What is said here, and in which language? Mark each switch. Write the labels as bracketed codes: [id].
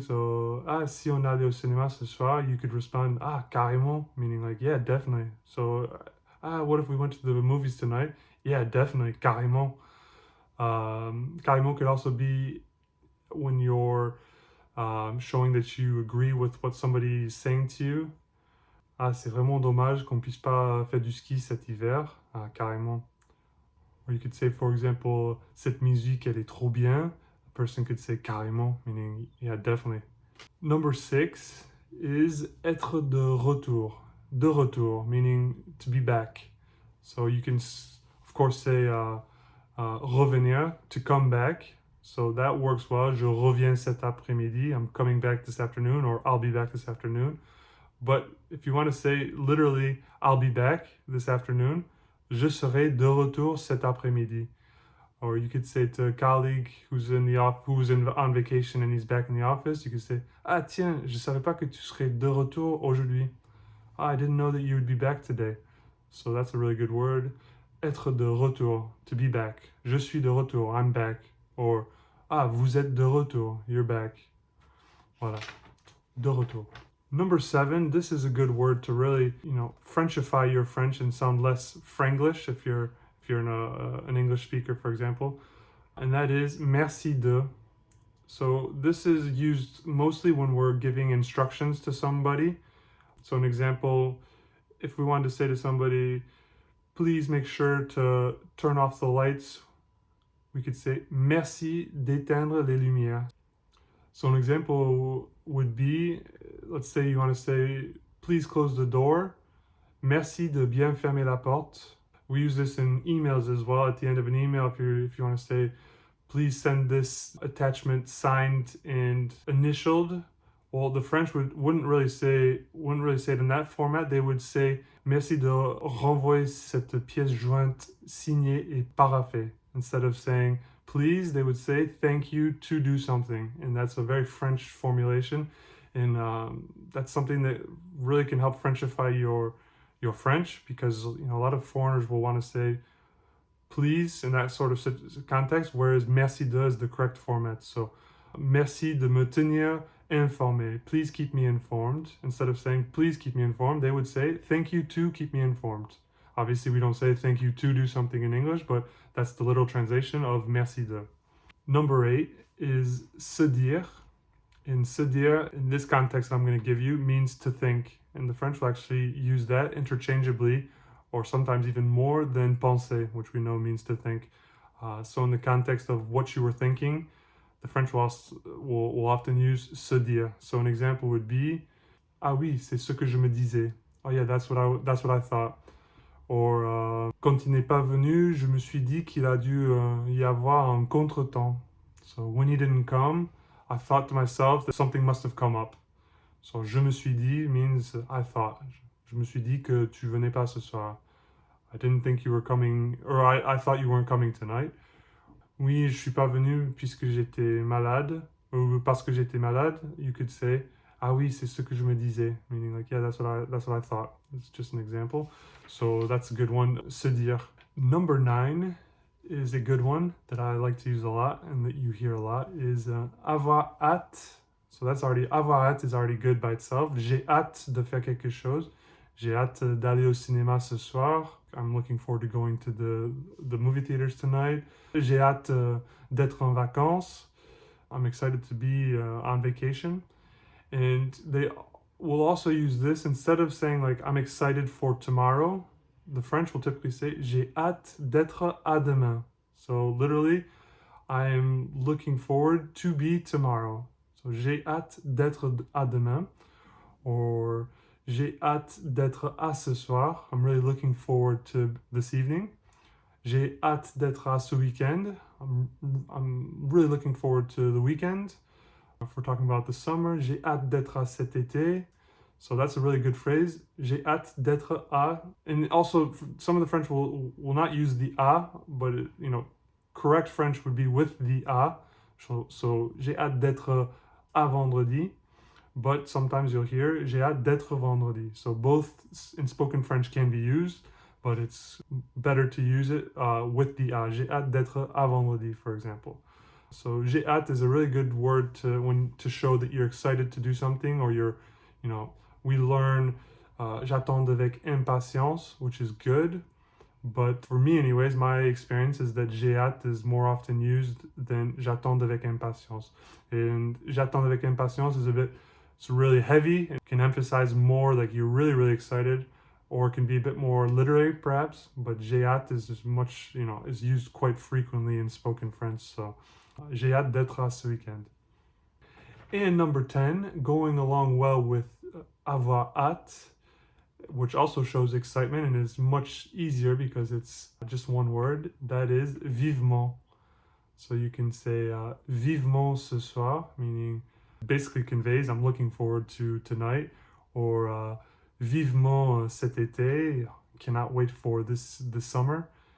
[en] So, [fr] si on allait au cinéma ce soir, [en] you could respond, carrément, meaning like, yeah, definitely. So, what if we went to the movies tonight? Yeah, definitely, carrément. Carrément could also be when you're showing that you agree with what somebody is saying to you. [fr] Ah, c'est vraiment dommage qu'on puisse pas faire du ski cet hiver. [en] Ah, carrément. Or you could say, for example, [fr] cette musique, elle est trop bien. [en] A person could say carrément, meaning, yeah, definitely. Number 6 is être de retour. De retour, meaning to be back. So you can, of course, say revenir, to come back. So that works well. [fr] Je reviens cet après-midi. [en] I'm coming back this afternoon, or I'll be back this afternoon. But if you want to say literally, I'll be back this afternoon, [fr] je serai de retour cet après-midi. [en] Or you could say to a colleague who's on vacation and he's back in the office, you could say, [fr] ah tiens, je savais pas que tu serais de retour aujourd'hui. [en] Ah, I didn't know that you would be back today. So that's a really good word. Être de retour, to be back. [fr] Je suis de retour, [en] I'm back. [fr] Or, ah, vous êtes de retour, [en] you're back. [fr] Voilà, de retour. [en] Number 7, this is a good word to really, Frenchify your French and sound less Franglish if you're an English speaker, for example. And that is merci de. So this is used mostly when we're giving instructions to somebody. So an example, if we wanted to say to somebody, please make sure to turn off the lights, we could say [fr] merci d'éteindre les lumières. [en] So an example would be, let's say you want to say, please close the door. [fr] Merci de bien fermer la porte. [en] We use this in emails as well. At the end of an email, if you want to say, please send this attachment signed and initialed. Well, the French wouldn't really say it in that format. They would say, [fr] merci de renvoyer cette pièce jointe signée et paraphée. [en] Instead of saying, please, they would say, thank you to do something. And that's a very French formulation. And that's something that really can help Frenchify your French, because a lot of foreigners will want to say please in that sort of context, whereas merci de is the correct format. [fr] So merci de me tenir informé. [en] Please keep me informed. Instead of saying please keep me informed, they would say thank you to keep me informed. Obviously, we don't say thank you to do something in English, but that's the literal translation of merci de. Number 8 is se dire. And se dire, in this context I'm going to give you, means to think. And the French will actually use that interchangeably, or sometimes even more than penser, which we know means to think. So in the context of what you were thinking, the French will often use se dire. So an example would be, [fr] ah oui, c'est ce que je me disais. [en] Oh yeah, that's what I thought. [fr] Or, quand il n'est pas venu, je me suis dit qu'il a dû y avoir un contretemps. [en] So when he didn't come, I thought to myself that something must have come up. So je me suis dit means I thought. [fr] Je me suis dit que tu venais pas ce soir. [en] I didn't think you were coming, or I thought you weren't coming tonight. [fr] Oui, je suis pas venu puisque j'étais malade, ou parce que j'étais malade. [en] You could say, [fr] ah oui, c'est ce que je me disais, [en] meaning like, yeah, that's what I thought. It's just an example. So that's a good one, se dire. Number 9 is a good one that I like to use a lot and that you hear a lot, is avoir hâte. So that's already, avoir hâte is already good by itself. [fr] J'ai hâte de faire quelque chose. J'ai hâte d'aller au cinéma ce soir. [en] I'm looking forward to going to the movie theaters tonight. [fr] J'ai hâte d'être en vacances. [en] I'm excited to be on vacation. And they will also use this instead of saying like, I'm excited for tomorrow. The French will typically say, [fr] j'ai hâte d'être à demain. [en] So literally, I am looking forward to be tomorrow. [fr] So j'ai hâte d'être à demain. Or j'ai hâte d'être à ce soir. [en] I'm really looking forward to this evening. [fr] J'ai hâte d'être à ce weekend. [en] I'm really looking forward to the weekend. If we're talking about the summer, [fr] j'ai hâte d'être à cet été. [en] So that's a really good phrase. [fr] J'ai hâte d'être à. [en] And also, some of the French will not use the à, but correct French would be with the à. [fr] So j'ai hâte d'être à vendredi. [en] But sometimes you'll hear [fr] j'ai hâte d'être vendredi. [en] So both in spoken French can be used, but it's better to use it with the à. [fr] J'ai hâte d'être à vendredi, for example. [en] So j'ai hâte is a really good word to show that you're excited to do something, or we learn [fr] j'attends avec impatience, [en] which is good. But for me anyways, my experience is that j'ai hâte is more often used than [fr] j'attends avec impatience. [en] And j'attends avec impatience is a bit It's really heavy and can emphasize more like you're really, really excited, or it can be a bit more literary perhaps, but j'ai hâte is just much, is used quite frequently in spoken French. [fr] So j'ai hâte d'être là ce weekend. [en] And number 10, going along well with avoir hâte, which also shows excitement and is much easier because it's just one word, that is vivement. So you can say [fr] vivement ce soir, [en] meaning basically conveys I'm looking forward to tonight, or [fr] vivement cet été, [en] cannot wait for this summer.